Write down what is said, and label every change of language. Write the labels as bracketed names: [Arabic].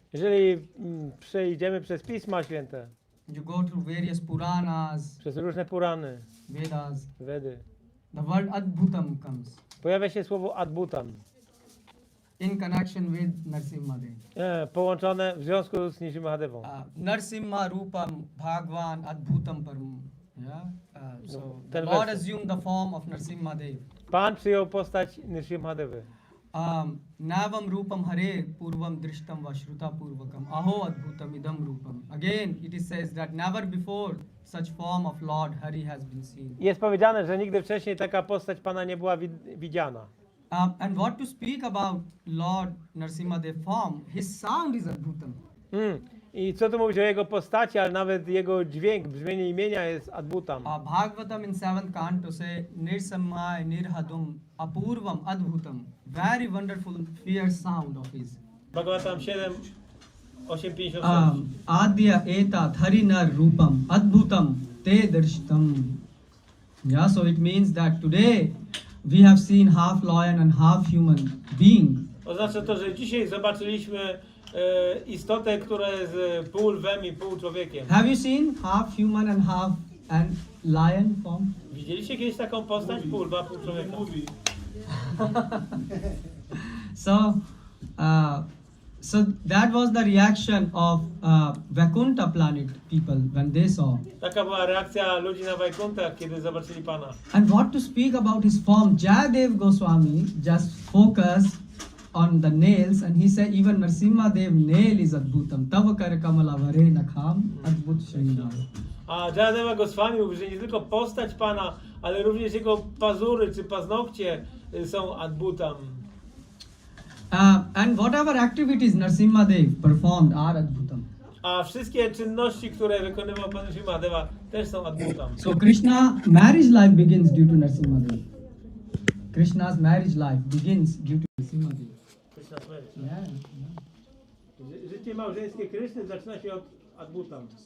[Polish] Jeżeli przejdziemy przez Pisma Święte, [English] you go through various Puranas, [Polish] przez różne Purany, [English] Vedas, [Polish] Vedy, [English] the word Adbutam comes [Polish] pojawia się słowo Adbutam, [English] in connection with Nrisimhadeva. [Polish] połączone w związku z Nrisimhadevą. [Sanskrit] Narasimha Rupam Bhagwan Adbutam Param. [English] Yeah? So the [Polish] ten [English] Lord [Polish] werset. [English] assumed the form of Narasimhadeva. [Polish] Pan przyjął postać Nrisimhadevy. [Sanskrit] Navam Rupam Hare Purvam Drishtam Vashruta Purvakam Aho Adbhutam Idam Rupam. [English] Again, it says that never before such form of Lord Hari has been seen. [Polish] Jest powiedziane, że nigdy wcześniej taka postać Pana nie była widziana. [English] And what to speak about Lord Narasimhadev form, his sound is Adbhutam. [Polish] I co tu mówić o jego postaci, ale nawet jego dźwięk, brzmienie imienia jest Adbutam. [English] Bhagavatam in 7th canto say [Sanskrit] Nirsamaya Nirhadum Apurvam Adbhutam. [English] Very wonderful, fierce sound of his. Bhagavatam 7, 8:56. [Sanskrit] Adya etat harinar rupam adbhutam te darshitam. [English] Yeah, so it means that today we have seen half lion and half human being. [Polish] Oznacza to, że dzisiaj zobaczyliśmy istotę, która jest pół lwem i pół człowiekiem. [English] Have you seen half human and half lion form? [Polish] Widzieliście kiedyś taką postać? Pół lwa, pół człowieka. [English] So that was the reaction of Vaikuntha planet people when they saw. [Polish] Taka była reakcja ludzi na Vaikuntach, kiedy zobaczyli Pana. [English] And what to speak about his form? Jayadev Goswami just focused on the nails and he said even Nrisimhadev nail is adbhutam. [Sanskrit] Tava kar kamala vare nakham adbhut shrinath. [Polish] A Jayadeva Goswami mówi, że nie tylko postać Pana, ale również jego pazury czy paznokcie są adbutam. [English] And whatever activities Nrisimhadev performed are Adbutam. [Polish] A wszystkie czynności, które wykonywał Pan Nrisimhadeva, też są Adbutam. [English] So Krishna marriage life begins due to Nrisimhadev. Krishna's marriage life begins due to Nrisimhadev. Yeah. [Polish] Życie małżeńskie Kryszny zaczyna się od Adbutam.